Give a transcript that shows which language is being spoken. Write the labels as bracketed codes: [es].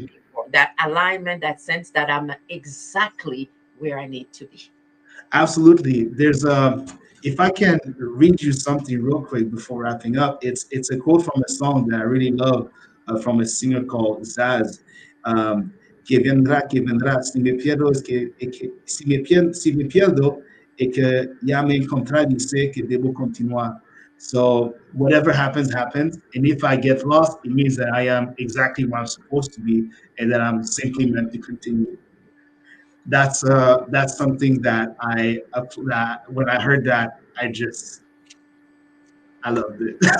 [en] looking for. That alignment, that sense that I'm exactly where I need to be. Absolutely. There's if I can read you something real quick before wrapping up, it's a quote from a song that I really love, from a singer called Zaz. [es] Um, que vendrá, si me pierdo si me pierdo, es que ya me encontré y sé que debo continuar. [en] So whatever happens, happens. And if I get lost, it means that I am exactly where I'm supposed to be and that I'm simply meant to continue. That's something that that when I heard that I loved it.